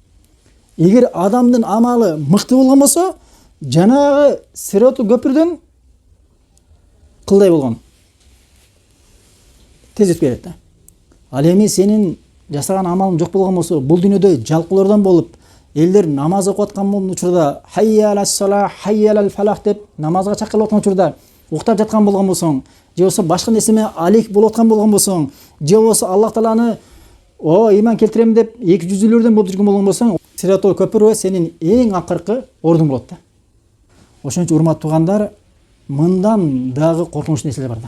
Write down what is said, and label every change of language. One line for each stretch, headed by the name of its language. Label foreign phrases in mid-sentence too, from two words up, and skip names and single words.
Kyrgyz: Эгер адамдын амалы мыкты болгон болсо, жанагы Сиратул көпүрөдөн кылдай болгон тез өтүп кетет да. Ал эми сенин жасаган амалың жок болгон болсо, бул дүйнөдө жалкоолордон болуп, элдер намаз окуп аткан учурда
Arabic: حي على الصلاة، حي على الفلاح
Kyrgyz: деп намазга чакырып аткан учурда уктап жаткан болгон болсоң, же болбосо башка нерсе менен алек болуп аткан болгон болсоң, же болбосо Аллах Тааланы ыйман келтирем деп эки жүздүүлөрдөн болуп жүргөн болгон болсоң, Сиратул көпүрө сенин эң акыркы ордуң болот да. Ошон үчүн урматтуу туугандар, мындан дагы коркунуч нерселер бар да.